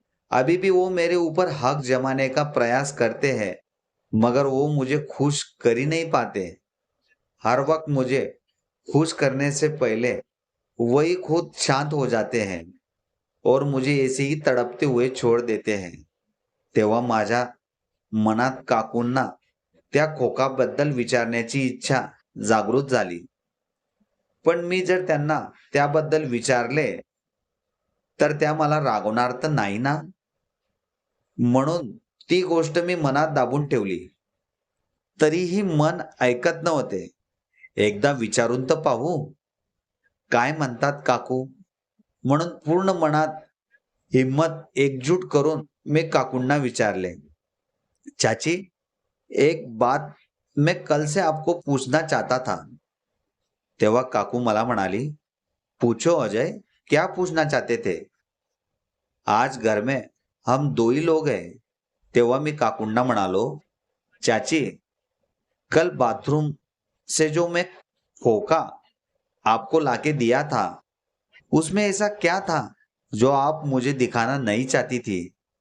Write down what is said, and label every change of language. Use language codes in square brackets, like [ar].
[hi] अभी भी वो मेरे ऊपर हक जमाने का प्रयास करते हैं, मगर वो मुझे खुश कर ही नहीं पाते. हर वक्त मुझे खुश करने से पहले वही खुद शांत हो जाते हैं और मुझे ऐसे ही तड़पते हुए छोड़ देते हैं. [mr] तेव्हा माझ्या मनात काकूंना त्या खोकाबद्दल विचारण्याची इच्छा जागृत झाली. पण मी जर त्यांना त्याबद्दल विचारले तर त्या मला रागवणार तर नाही ना. म्हणून ती गोष्ट मी मनात दाबून ठेवली. तरीही मन ऐकत नव्हते. एकदा विचारून तर पाहू, काय म्हणतात काकू. म्हणून पूर्ण मनात हिम्मत एकजूट करून मी काकूंना विचारले, [hi] चाची, एक बात मैं कल से आपको पूछना चाहता था. [mr] तेव्हा काकू मला म्हणाली, [hi] पूछो अजय, क्या पूछना चाहते थे. आज घर में हम दो ही लोग हैं. [mr] तेव्हा मी काकूंना म्हणालो, [hi] चाची, कल बाथरूम से जो मैं खोका आपको लाके दिया था, उसमें ऐसा क्या था जो आप मुझे दिखाना नहीं चाहती थी.